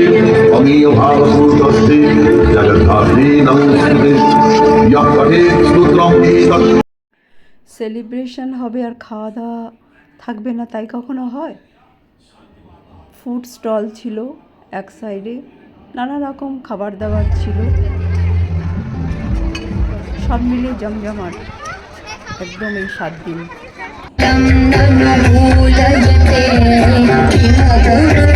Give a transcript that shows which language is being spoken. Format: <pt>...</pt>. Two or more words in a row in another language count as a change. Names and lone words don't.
<sa>अमीय भावसूतस्ते जगद्धात्रे नमोस्तुते यः पठेत् स्तोत्रं एतत्।</sa> <bn>সেলিব্রেশন হবে আর খাওয়া দাওয়া থাকবে না, তাই কখনো হয়?</bn> <en>food stall</en> <bn>ছিল এক সাইডে, নানা রকম খাবার দাবার ছিল, সব মিলে জমজমাট একদম এই 7 দিন।</bn>